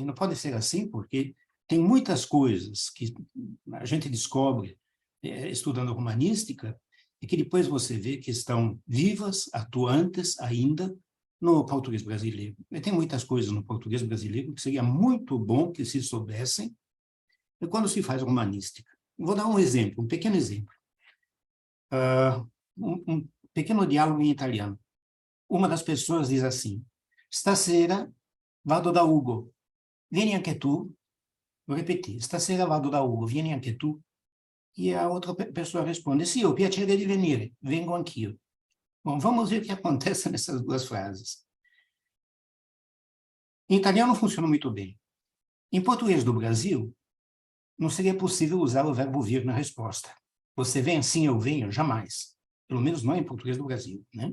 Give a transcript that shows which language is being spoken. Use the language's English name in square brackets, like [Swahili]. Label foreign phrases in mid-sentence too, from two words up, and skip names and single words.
[Portuguese] Não pode ser assim porque tem muitas coisas que a gente descobre estudando romanística e que depois você vê que estão vivas, atuantes ainda no português brasileiro. E tem muitas coisas no português brasileiro que seria muito bom que se soubessem quando se faz romanística. Vou dar um exemplo, um pequeno exemplo. Um pequeno diálogo [Italian] em italiano. [Portuguese] Uma das pessoas diz assim: [Italian] "Stasera vado da Ugo, vieni anche tu?" [Portuguese] Vou repetir: [Italian] "Stasera vado da Ugo, vieni anche tu?" [Portuguese] E a outra pessoa responde: [Italian] "Sì, ho piacere di venire, vengo anch'io." [Portuguese] Bom, vamos ver o que acontece nessas duas frases. Em italiano funciona muito bem. Em português do Brasil, não seria possível usar o verbo vir na resposta. Você vem, sim, eu venho, jamais. Pelo menos não em português do Brasil, né?